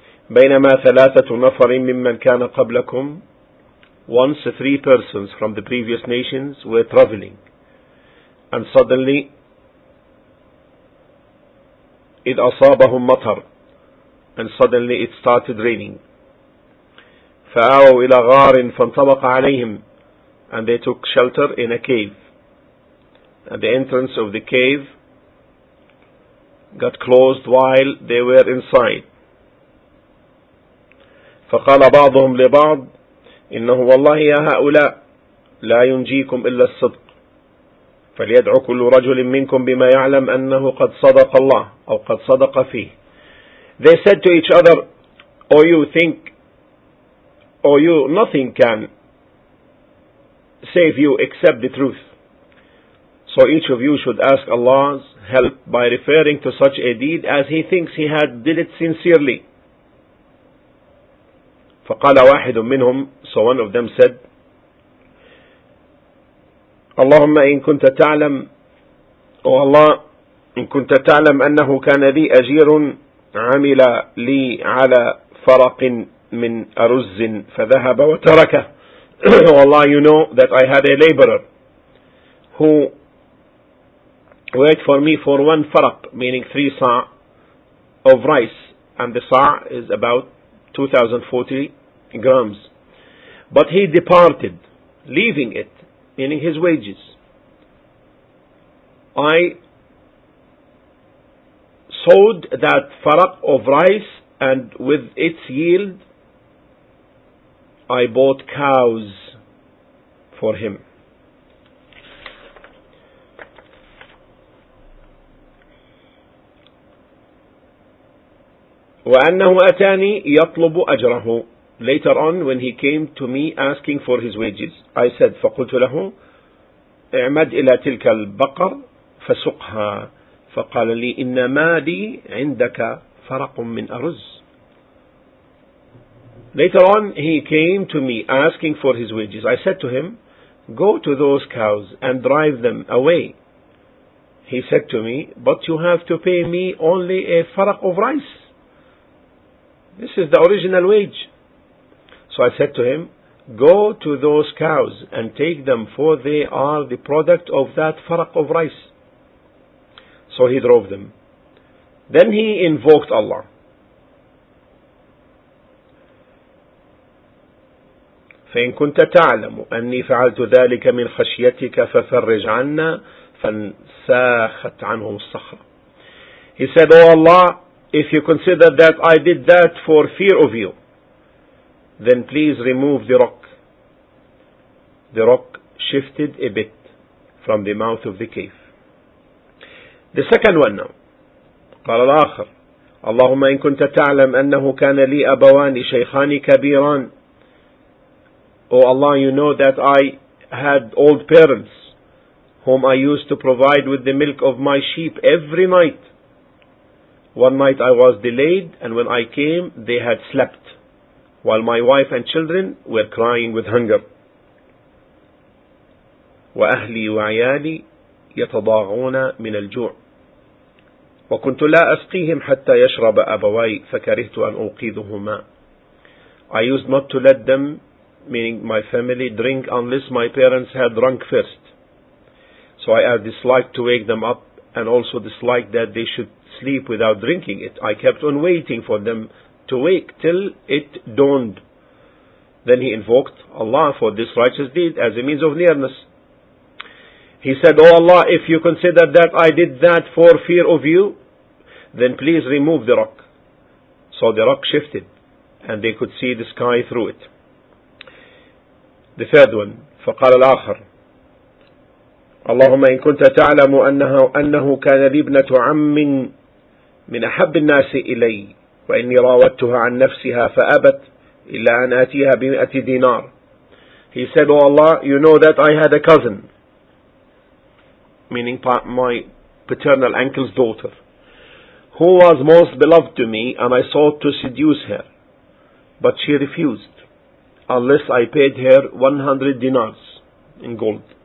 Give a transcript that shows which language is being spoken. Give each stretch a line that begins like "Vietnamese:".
Arabic: بينما ثلاثة نفر ممن كان قبلكم,
English: once three persons from the previous nations were traveling, and suddenly
Arabic: إذ أصابهم مطر,
English: and suddenly it started raining.
Arabic: فآووا إلى غار فانطبق عليهم,
English: and they took shelter in a cave. And the entrance of the cave got closed while they were inside.
Arabic: فقال بعضهم لبعض إنه والله يا هؤلاء لا ينجيكم إلا الصدق فليدعو كل رجل منكم بما يعلم أنه قد صدق الله أو قد صدق فيه.
English: They said to each other, or you think, or you, nothing can save you except the truth. So each of you should ask Allah's help by referring to such a deed as he thinks he had did it sincerely.
Arabic: فقال واحد منهم,
English: so one of them said,
Arabic: اللهم إن كنت تعلم, أو الله, إن كنت تعلم أنه كان ذي أجير عمل لي على فرق من أرز فذهب وتركه. والله,
English: you know that I had a laborer who waited for me for one farak, meaning 3 sa' of rice, and the sa' is about 2,040 grams, but he departed leaving it, meaning his wages. I sowed that farak of rice, and with its yield I bought cows for him.
Arabic: وأنه أتاني يطلب أجره.
English: Later on, when he came to me asking for his wages, I said,
Arabic: فقلت له اعمد إلى تلك البقر فسقها. فقال لي إنما لي عندك فرق من أرز.
English: Later on, he came to me asking for his wages. I said to him, go to those cows and drive them away. He said to me, but you have to pay me only a farak of rice. This is the original wage. So I said to him, go to those cows and take them, for they are the product of that farak of rice. So he drove them. Then he invoked Allah.
Arabic: فإن كنت تعلم أني فعلت ذلك من خشيتك ففرج عنا فانساخت عنهم الصخرة.
English: He said, oh Allah, if you consider that I did that for fear of you, then please remove the rock. The rock shifted a bit from the mouth of the cave. The second one now.
Arabic: قال الآخر, اللهم إن كنت تعلم أنه كان لي أبوان شيخان كبيران.
English: Oh Allah, you know that I had old parents whom I used to provide with the milk of my sheep every night. One night I was delayed, and when I came, they had slept, while my wife and children were crying with hunger.
Arabic: وأهلي وعيالي يتضاغون من الجوع. وكنت لا أسقيهم حتى يشرب أبوي فكرهت أن أوقظهما.
English: I used not to let them, meaning my family, drink unless my parents had drunk first. So I disliked to wake them up and also disliked that they should sleep without drinking it. I kept on waiting for them to wake till it dawned. Then he invoked Allah for this righteous deed as a means of nearness. He said, O Allah, if you consider that I did that for fear of you, then please remove the rock. So the rock shifted, and they could see the sky through it. The third one,
Arabic: فقال الآخر, اللهم إن كنت تعلم أنه كان لي ابنة عم من أحب الناس إلي وإني راودتها عن نفسها فأبت إلا أن آتيها بمئة دينار.
English: He said, O Allah, you know that I had a cousin, meaning my paternal uncle's daughter, who was most beloved to me, and I sought to seduce her, but she refused unless I paid her 100 dinars in gold.